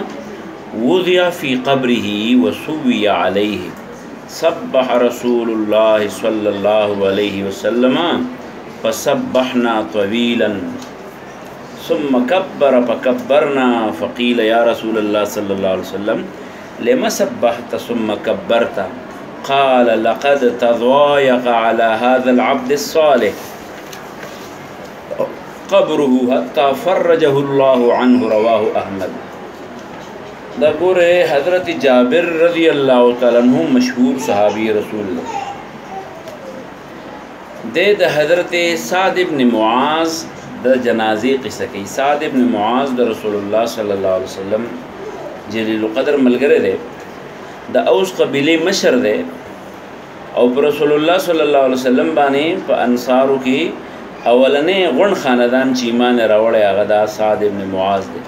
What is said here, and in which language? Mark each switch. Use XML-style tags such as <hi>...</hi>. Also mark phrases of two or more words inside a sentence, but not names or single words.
<ar>وضع في قبره وسوي عليه سبح رسول الله صلى الله عليه وسلم فسبحنا طويلا ثم كبر فكبرنا فقيل يا رسول الله صلى الله عليه وسلم لما سبحت ثم كبرت قال لقد تضايق على هذا العبد الصالح قبره حتى فرجه الله عنه رواه احمد.</ar> <ps>دا گوره حضرت جابر</ps> <ar>رضی اللہ تعالیٰ عنہ</ar> <ps>مشہور صحابی رسول اللہ د حضرت سعد ابن معاذ د جنازی قصہ کی. سعد ابن معاذ د</ps> <ar>رسول الله صلی الله علیه وسلم جلیل القدر</ar> <ps>ملګری دی، د اوس قبیله مشر دی او پر</ps> <ar>رسول الله صلی الله علیه وسلم</ar> <ps>باندې په انصارو کې اولنې غون خاندان چې ایمان راوړی هغه د سعد ابن معاذ دی.</ps>